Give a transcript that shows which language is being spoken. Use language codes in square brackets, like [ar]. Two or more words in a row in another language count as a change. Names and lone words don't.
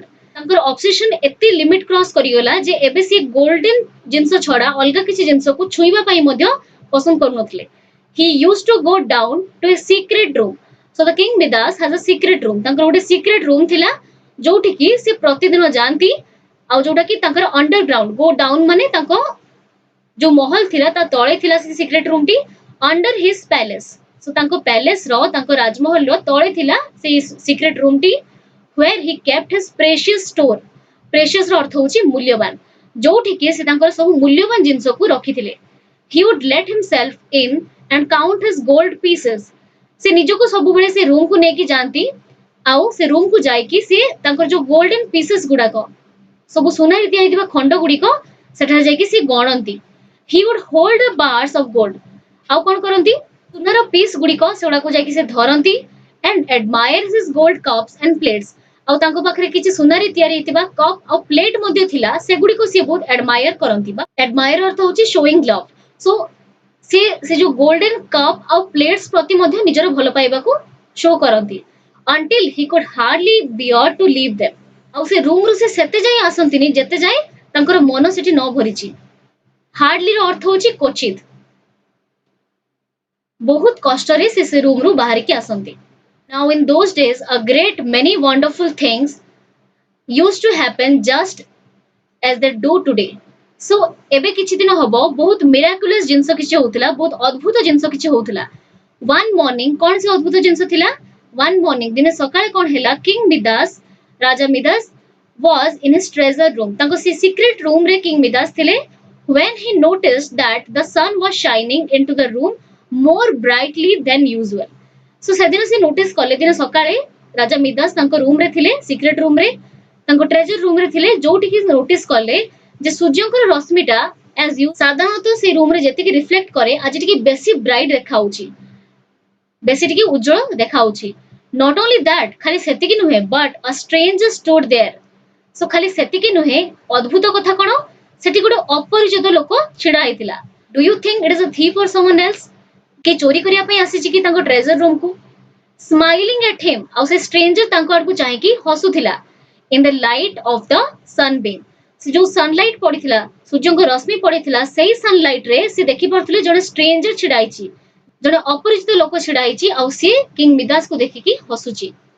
[or] ତାଙ୍କର ଅବସେସନ ଏତେ [en] limit cross [or] କରିଗଲା ଯେ ଏବେ ସେ ଗୋଲ୍ଡେନ ଜିନିଷ ଛଡା ଅଲଗା କିଛି ଜିନିଷକୁ ଛୁଇଁବା ପାଇଁ ମଧ୍ୟ ପସନ୍ଦ କରୁନଥିଲେ. [en] He used to go down to a secret room. So the King Midas has a secret room. [or] ତାଙ୍କର ଗୋଟେ [en] secret room [or] ଥିଲା ଯୋଉଠିକି ସେ ପ୍ରତିଦିନ ଯାଆନ୍ତି, ଆଉ ଯୋଉଟା କି ତାଙ୍କର underground. [en] Go down [or] ମାନେ ତାଙ୍କ ଯୋଉ ମହଲ ଥିଲା ତା ତଳେ ଥିଲା ସେ [en] secret room [or] ଟି, [en] under his palace. [or] So ତାଙ୍କ ପ୍ୟାଲେସ ର ତାଙ୍କ ରାଜମହଲ ର ତଳେ ଥିଲା ସେ [en] secret room [or] ଟି, [en] where he kept his precious store. [or] precious ର ଅର୍ଥ ହଉଛି ମୂଲ୍ୟବାନ, ଯୋଉଠିକି ସେ ତାଙ୍କର ସବୁ ମୂଲ୍ୟବାନ ଜିନିଷକୁ ରଖିଥିଲେ. [en] He would let himself in and count his gold pieces. [or] ସେ ନିଜକୁ ସବୁବେଳେ ସେ ରୁମ କୁ ନେଇକି ଯାଆନ୍ତି, ଆଉ ସେ ରୁମ କୁ ଯାଇକି ସେ ତାଙ୍କର ଯୋଉ [en] golden pieces [or] ଗୁଡାକ ସବୁ ସୁନାରେ ତିଆରି ହେଇଥିବା ଖଣ୍ଡ ଗୁଡିକ ସେଠାରେ ଯାଇକି ସେ ଗଣନ୍ତି. [en] He would hold the bars of gold. [or] ଆଉ କଣ କରନ୍ତି, ସୁନାର ପିସ୍ ଗୁଡିକ ସେଗୁଡାକୁ ଯାଇକି ସେ ଧରନ୍ତି [en] and admire his gold cups and plates. [or] ଆଉ ତାଙ୍କ ପାଖରେ କିଛି ସୁନାରେ ତିଆରି ହେଇଥିବା କପ୍ ଆଉ ପ୍ଲେଟ୍ ମଧ୍ୟ ଥିଲା, ସେଗୁଡିକୁ ସେ ବହୁତ admire କରନ୍ତି. ବା admire ଅର୍ଥ ହଉଛି [en] showing love. [or] So ସେ ଯୋଉ [en] golden cup [or] ଆଉ ପ୍ଲେଟ୍ସ ପ୍ରତି ମଧ୍ୟ ନିଜର ଭଲ ପାଇବାକୁ ଶୋ କରନ୍ତି. [en] until he could hardly bear to leave them. [or] ଆଉ ସେ ରୁମ୍ ରୁ ସେ ସେତେ ଯାଏଁ ଆସନ୍ତିନି ଯେତେ ଯାଏଁ ତାଙ୍କର ମନ ସେଠି ନ ଭରିଛି। ହାର୍ଡଲି ର ଅର୍ଥ ହଉଛି କ୍ୱଚିତ। ବହୁତ କଷ୍ଟରେ ସେ ରୁମ୍ ରୁ ବାହାରିକି ଆସନ୍ତି। [en] Now in those days a great many wonderful things used to happen just as they do today. [or] So ଏବେ କିଛି ଦିନ ହବ ବହୁତ ମିରାକୁଲସ୍ ଜିନିଷ କିଛି ହଉଥିଲା, ବହୁତ ଅଦ୍ଭୁତ ଜିନିଷ କିଛି ହଉଥିଲା। [en] One morning [or] କଣ ସେ ଅଦ୍ଭୁତ ଜିନିଷ ଥିଲା? [en] One morning [or] ଦିନେ ସକାଳେ କଣ ହେଲା, [en] King Midas, ରାଜା ମିଦାସ was in his treasure room. [or] ତାଙ୍କ ସେ [en] secret room [or] ରେ King Midas ଥିଲେ। [en] When he noticed that the sun was shining into the room more brightly than usual. [or] So ସେଦିନ ସେ ନୋଟିସ୍ କଲେ, ଦିନ ସକାଳେ ରାଜା ମିଦାସ ତାଙ୍କ ରୁମ୍ ରେ ଥିଲେ, [en] secret room [or] ରେ, ତାଙ୍କ [en] treasure room [or] ରେ ଥିଲେ, ଯୋଉଠିକି ନୋଟିସ୍ କଲେ ଯେ ସୂର୍ଯ୍ୟଙ୍କର ରଶ୍ମିଟା [en] as you [or] ସାଧାରଣତଃ ସେ ରୁମ୍ ରେ ଯେତିକି ରିଫ୍ଲେକ୍ଟ କରେ ଆଜି ଟିକେ ବେଶୀ ବ୍ରାଇଟ୍ ଦେଖାଉଛି, ବେଶୀ ଟିକେ ଉଜ୍ଜଳ ଦେଖାଉଛି। [en] Not only that, [or] ଖାଲି ସେତିକି ନୁହେଁ, [en] but a stranger stood there. [or] So ଖାଲି ସେତିକି ନୁହେଁ, ଅଦ୍ଭୁତ କଥା କଣ, ସେଠି ଗୋଟେ ଅପରିଚିତ ଲୋକ ଛିଡା ହେଇଥିଲା। [en] Do you think it is a thief or someone else? [or] କିଏ ଚୋରି କରିବା ପାଇଁ ଆସିଛି କି ତାଙ୍କ [en] treasure room [or] କୁ? [en] Smiling at him, [or] ଆଉ ସେ ଷ୍ଟ୍ରେଞ୍ଜର ତାଙ୍କ ଆଡକୁ ଚାହିଁକି ହସୁଥିଲା। [en] In the light of the sunbeam, [or] ସେ ଯୋଉ ସନଲାଇଟ ପଡିଥିଲା, ସୂର୍ଯ୍ୟଙ୍କ ରଶ୍ମି ପଡିଥିଲା, ସେଇ ସନଲାଇଟ ରେ ସେ ଦେଖିପାରୁଥିଲେ ଜଣେ ଷ୍ଟ୍ରେଞ୍ଜର ଛିଡା ହେଇଛି, ଜଣେ ଅପରିଚିତ ଲୋକ ଛିଡା ହେଇଛି, ଆଉ ସିଏ କିଙ୍ଗ ମିଦାସକୁ ଦେଖିକି ହସୁଛି।